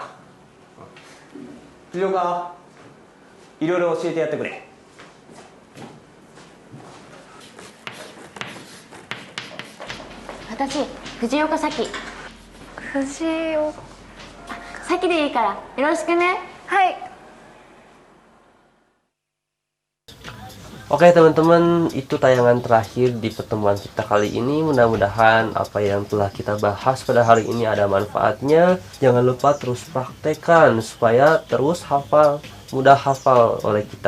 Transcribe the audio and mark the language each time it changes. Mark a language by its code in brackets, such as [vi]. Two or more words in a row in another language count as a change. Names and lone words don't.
[ja] 藤岡、いろいろ教えてやってくれ。私、藤岡咲。藤岡咲でいいからよろしくね。はい。 [id] Oke teman-teman, itu tayangan terakhir di pertemuan kita kali ini. Mudah-mudahan apa yang telah kita bahas pada hari ini ada manfaatnya. Jangan lupa terus praktekkan supaya terus hafal, mudah hafal oleh kita.